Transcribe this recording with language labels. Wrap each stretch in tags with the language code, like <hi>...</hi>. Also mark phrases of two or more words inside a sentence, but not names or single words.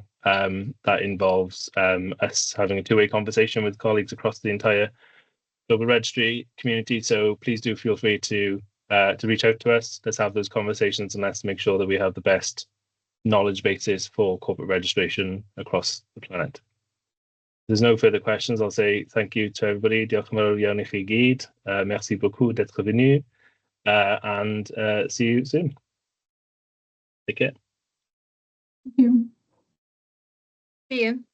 <en>That involves us having a two-way conversation with colleagues across the entire Global Registry community. So please do feel free to reach out to us. Let's have those conversations, and let's make sure that we have the best knowledge basis for corporate registration across the planet. If there's no further questions, I'll say thank you to everybody.</en> <cy>Diolch yn fawr iawn I chi gyd.</cy> <fr>Merci beaucoup d'être venu,</fr> <en>and see you soon. Take care. Thank you. See you.</en>